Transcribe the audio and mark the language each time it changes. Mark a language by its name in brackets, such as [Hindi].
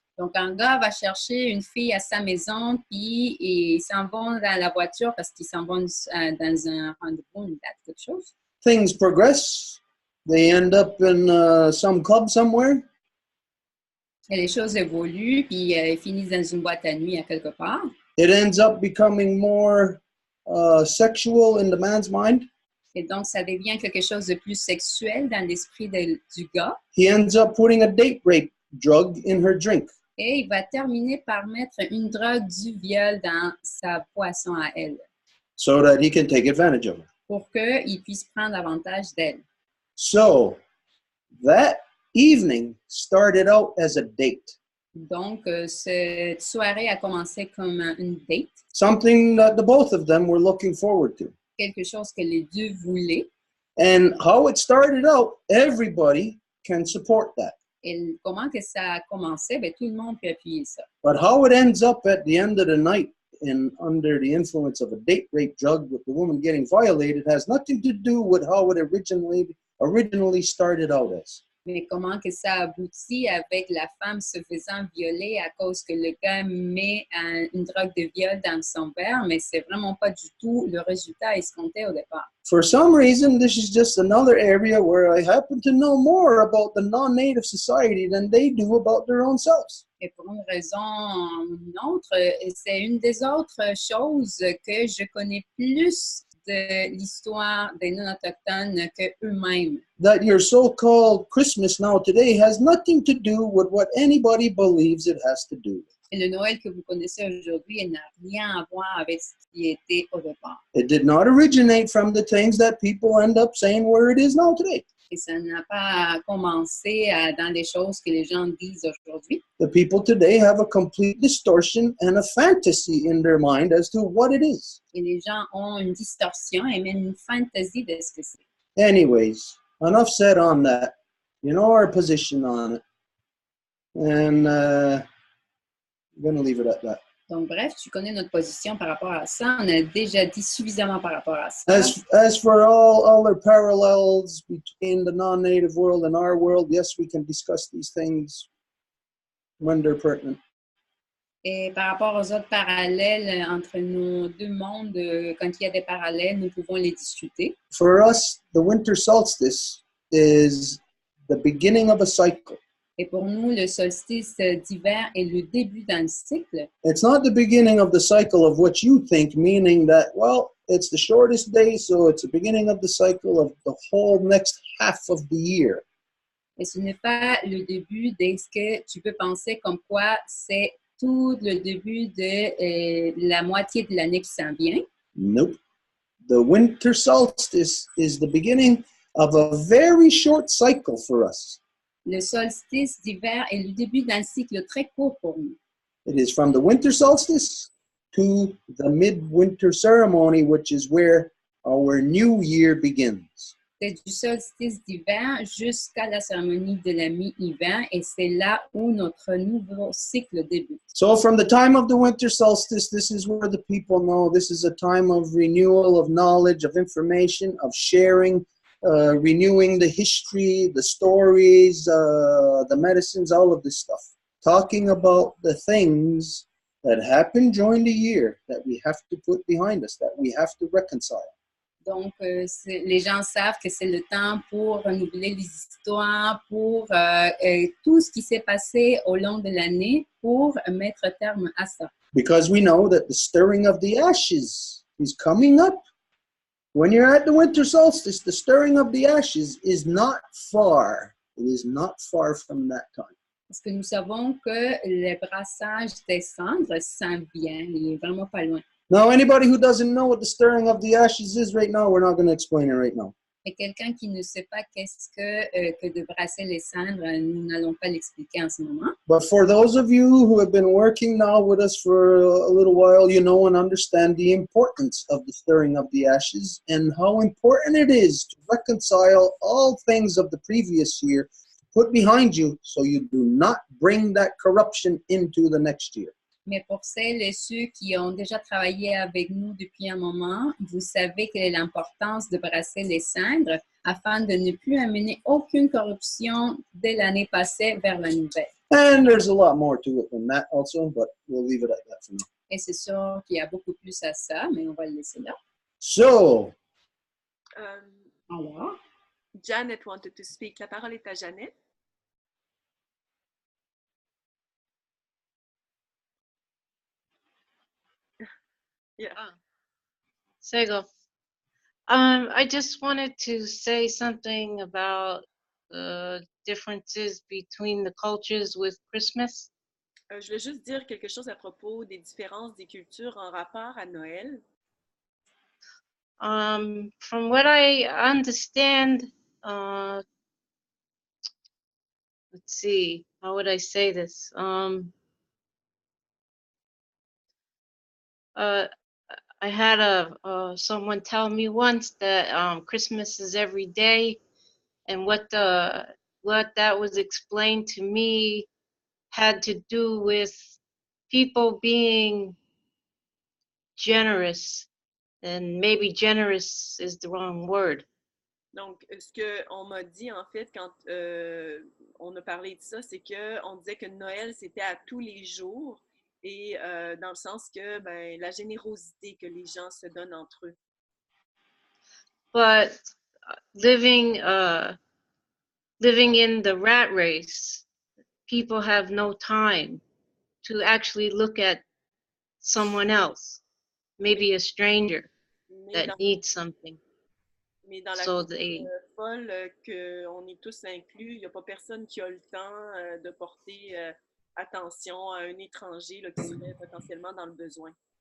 [French] Donc, un gars va chercher une fille à sa maison, puis ils s'en vont dans la voiture parce qu'ils s'en vont dans un rendez-vous, une date, quelque chose. [English] Things progress. They end up in some club somewhere. [French] Et les choses évoluent, puis ils finissent dans une boîte à nuit à quelque part. [English] It ends up becoming more sexual in the man's mind. [French] Et donc, ça devient quelque chose de plus sexuel dans l'esprit du gars. [English] He ends up putting a date rape drug in her drink. [French] Et il va terminer par mettre une drogue du viol dans sa boisson à elle. [English] So that he can take advantage of her. [French] pour qu'ils puissent prendre avantage d'elle. [English] So that evening started out as a date. [French] Donc, cette soirée a commencé comme une date, [English] Something that the both of them were looking forward to. [French] quelque chose que les deux voulaient. [English] And how it started out, everybody can support that. [French] Et comment que ça a commencé? Ben, tout le monde peut appuyer ça. [English] But how it ends up at the end of the night and under the influence of a date rape drug with the woman getting violated has nothing to do with how it originally started out as. [French] Mais comment que ça aboutit avec la femme se faisant violer à cause que le gars met une drogue de viol dans son verre, mais c'est vraiment pas du tout le résultat escompté au départ. [English] For some reason, this is just another area where I happen to know more about the non-native society than they do about their own selves. [French] Et pour une raison ou une autre, c'est une des autres choses que je connais plus de l'histoire des non-autochtones qu'eux-mêmes. [English] That your so-called Christmas now today has nothing to do with what anybody believes it has to do. [French] Et le Noël que vous connaissez aujourd'hui, il n'a rien à voir avec ce qui était au départ. [English] It did not originate from the things that people end up saying where it is now today. [French] Et ça n'a pas commencé dans des choses que les gens disent aujourd'hui. [English] The people today have a complete distortion and a fantasy in their mind as to what it is. [French] Et les gens ont une distorsion et même une fantaisie de ce que c'est. [English] Anyways, enough said on that. You know our position on it. And I'm going to leave it at that. [French] Donc, bref, tu connais notre position par rapport à ça. On a déjà dit suffisamment par rapport à ça. [English] As for all other parallels between the non-native world and our world, yes, we can discuss these things when they're pertinent. [French] Et par rapport aux autres parallèles entre nos deux mondes, quand il y a des parallèles, nous pouvons les discuter. [English] For us, the winter solstice is the beginning of a cycle. [French] Et pour nous, le solstice d'hiver est le début d'un cycle. [English] It's not the beginning of the cycle of what you think, meaning that, well, it's the shortest day, so it's the beginning of the cycle of the whole next half of the year. [French] Et ce n'est pas le début de ce que tu peux penser comme quoi c'est tout le début de la moitié de l'année qui s'en vient. [English] Nope. The winter solstice is the beginning of a very short cycle for us. [French] Le solstice d'hiver est le début d'un cycle très court pour nous. [English] It is from the winter solstice to the midwinter ceremony, which is where our new year begins. [French] C'est du solstice d'hiver jusqu'à la cérémonie de la mi-hiver et c'est là où notre nouveau cycle débute. [English] So from the time of the winter solstice, this is where the people know this is a time of renewal, of knowledge, of information, of sharing, renewing the history, the stories, the medicines, all of this stuff. Talking about the things that happen during the year that we have to put behind us, that we have to reconcile. [French] Donc, les gens savent que c'est le temps pour renouveler les histoires, pour tout ce qui s'est passé au long de l'année, pour mettre terme à ça. [English] Because we know that the stirring of the ashes is coming up. When you're at the winter solstice, the stirring of the ashes is not far. It is not far from that time. [French] Parce que nous savons que le brassage des cendres s'en vient, il est vraiment pas loin. [English] Now, anybody who doesn't know what the stirring of the ashes is right now, we're not going to explain it right now. [French] Et quelqu'un qui ne sait pas qu'est-ce que de brasser les cendres, nous n'allons pas l'expliquer en ce moment. [English] But for those of you who have been working now with us for a little while, you know and understand the importance of the stirring of the ashes and how important it is to reconcile all things of the previous year, put behind you so you do not bring that corruption into the next year. [French] Mais pour celles et ceux qui ont déjà travaillé avec nous depuis un moment, vous savez quelle est l'importance de brasser les cendres afin de ne plus amener aucune corruption de l'année passée vers la nouvelle. [English] And there's a lot more to it than that also, but we'll leave it at that for now. [French] Et c'est sûr qu'il y a beaucoup plus à ça, mais on va le laisser là. [English] So, [French] Alors, [English] Janet wanted to speak. [French] La parole est à Janet. [English] Yeah. [Mohawk] Sego. [English] I just wanted to say something about differences between the cultures with Christmas. [French] Je voulais juste dire quelque chose à propos des différences des cultures en rapport à Noël. [English] From what I understand, let's see, how would I say this? I had someone tell me once that Christmas is every day, and what that was explained to me had to do with people being generous, and maybe generous is the wrong word. [French] Donc, ce qu'on m'a dit, en fait, quand on a parlé de ça, c'est qu'on disait que Noël, c'était à tous les jours, et dans le sens que ben, la générosité que les gens se donnent entre eux. [English] But living in the rat race, people have no time to actually look at someone else, maybe a stranger that needs something. [French] Mais dans la [English] So [French] course folle qu'on est tous inclus, il n'y a pas personne qui a le temps de porter attention à un étranger là, qui serait potentiellement dans le besoin.